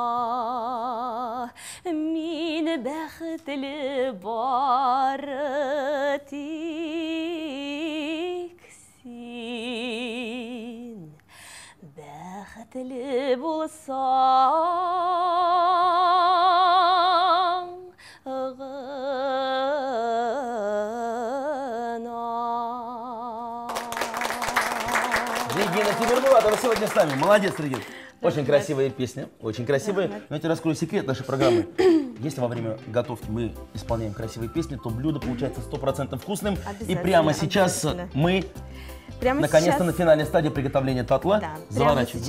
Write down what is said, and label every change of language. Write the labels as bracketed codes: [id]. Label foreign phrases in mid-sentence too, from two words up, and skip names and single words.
[tt] мин бәхетле бары тик син, бәхетле булсаң гына. [ru] Регина Тимирбулатова сегодня с нами. Молодец, Регина. Очень красивая песня, очень красивая. Но я тебе раскрою секрет нашей программы. Если во время готовки мы исполняем красивые песни, то блюдо получается 100% вкусным. И прямо сейчас мы наконец-то на финальной стадии приготовления татла заворачиваем.